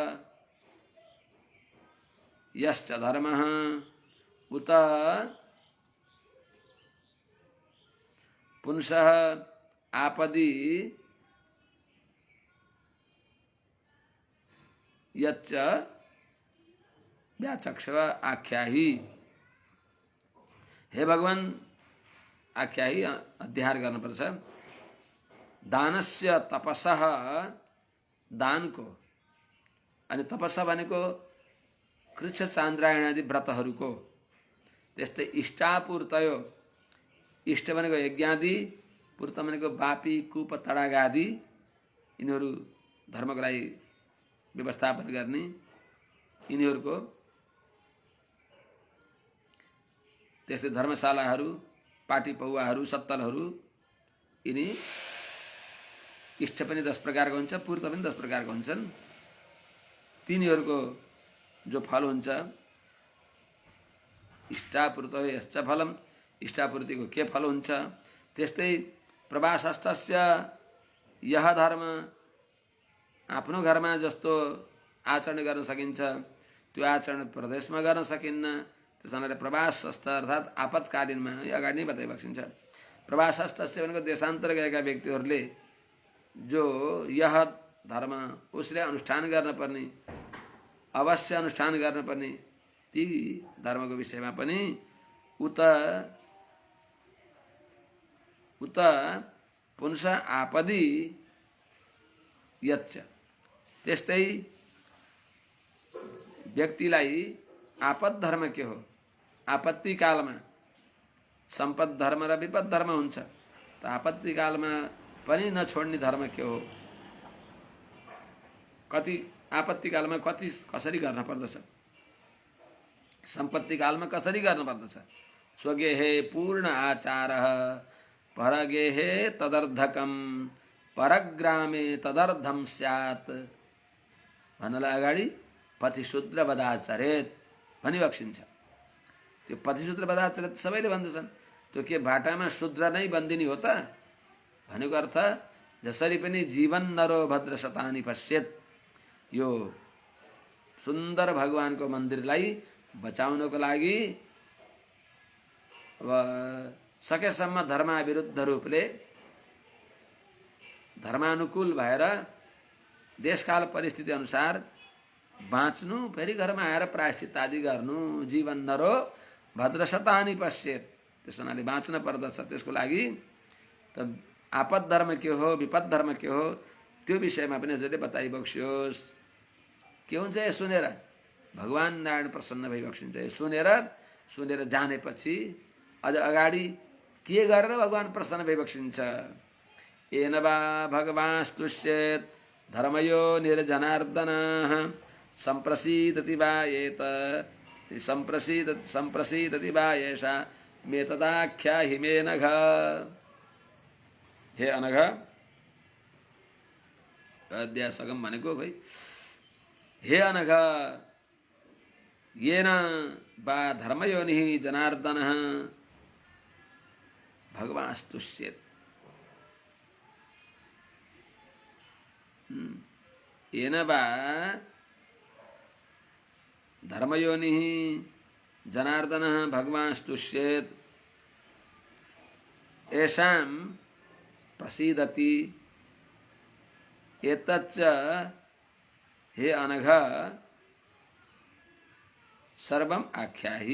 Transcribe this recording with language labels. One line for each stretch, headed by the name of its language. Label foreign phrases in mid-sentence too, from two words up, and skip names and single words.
Sanskrit: यश्च धर्मः उत पुंसः आपदी यच्च व्याचक्षव आख्याहि।
Nepali: हे भगवान, आख्याहि अध्याहार गर्नुपर्छ।
Sanskrit: दानस्य तपसः,
Nepali: दानको, अनि तपस्या भनेको कृच्छ चान्द्रायण आदि व्रतहरूको, त्यस्तै इष्टापूर्तयो, इष्ट भनेको यज्ञादि, पूर्त भनेको वापी कूप तडागा आदि, यिनीहरू धर्मको लागि व्यवस्थापन गर्ने, यिनीहरूको, त्यस्तै धर्मशालाहरू, पाटी पौवाहरू, सत्तलहरू, यिनी इष्ट पनि 10 प्रकारको हुन्छ, पूर्त पनि 10 प्रकारको हुन्छन्। तिनीहरूको जो फल हुन्छ,
Sanskrit: इष्टापूर्त यश्च फलम,
Nepali: इष्टापूर्तिको के फल हुन्छ। त्यस्तै
Sanskrit: प्रवासस्थस्य यह धर्म,
Nepali: आफ्नो घरमा जस्तो आचरण गर्न सकिन्छ त्यो आचरण प्रदेशमा गर्न सकिन्न। त्यस कारणले प्रवासस्थ अर्थात् आपतकालीनमा, यो अगाडि नै बताइबक्सिन्छ। प्रवासस्थस्य भनेको देशान्तर गएका व्यक्तिहरूले जो यह धर्म, उसले अनुष्ठान गर्नुपर्ने, अवश्य अनुष्ठान गर्नुपर्ने ती धर्मको विषयमा पनि
Sanskrit: उत पुंस आपदी यच्च,
Nepali: त्यस्तै व्यक्तिलाई आपद धर्म के हो, आपत्ति कालमा सम्पद धर्म र विपद धर्म हुन्छ, त आपत्ति कालमा पनि नछोड्ने धर्म के हो, कति आपत्ति कालमा कसरी गर्न पर्दछ, सम्पत्ति कालमा कसरी गर्न पर्दछ।
Sanskrit: स्वगेहे पूर्ण आचारः परगेहे तदर्धकम परग्रामे तदर्धम स्यात्
Nepali: भन्नलाई अगाडि
Sanskrit: पथिशूद्र वदाचरेत भनिबक्सिन्छ।
Nepali: त्यो
Sanskrit: पथिशूद्र वदाचरेत
Nepali: सबैले भन्दछन्। त्यो के भाटामा शूद्र नै बन्दिनी हो त भनेको अर्थ जसरी पनि
Sanskrit: जीवन नरो भद्र शतानि पश्येत,
Nepali: यो सुन्दर भगवानको मन्दिरलाई बचाउनको लागि सकेसम्म धर्मविरुद्ध रूपले धर्मानुकूल भएर देशकाल परिस्थिति अनुसार बाँच्नु, फेरि घरमा आएर प्रायश्चित आदि गर्नु।
Sanskrit: जीवन नरो भद्रशतानि पश्येत,
Nepali: त्यसो हुनाले बाँच्न पर्दछ। त्यसको लागि त आपद धर्म के हो, विपद धर्म के हो, त्यो विषयमा पनि हजुरले बताइबक्सियोस्। के हुन्छ यो सुनेर? भगवान नारायण प्रसन्न भइबक्सिन्छ। यो सुनेर जानेपछि अझ अगाडि के गरेर भगवान प्रसन्न भइबक्सिन्छ?
Sanskrit: येन वा भगवांस्तुष्येत् धर्मयो निर्जनार्दनः सम्प्रसीदति वा एत सम्प्रसीदति वा एषा मे तदाख्याहि मे नघ। हे अनघ,
Nepali: अध्याय सगम भनेको खोइ।
Sanskrit: हे अनघ, येन वा धर्मयोनिः जनार्दनः भगवांस्तुष्येत्। येन वा धर्मयोनिः जनार्दनः भगवांस्तुष्येत् येषां प्रसीदति एतच्च हे अनघ सर्वम आख्याहि।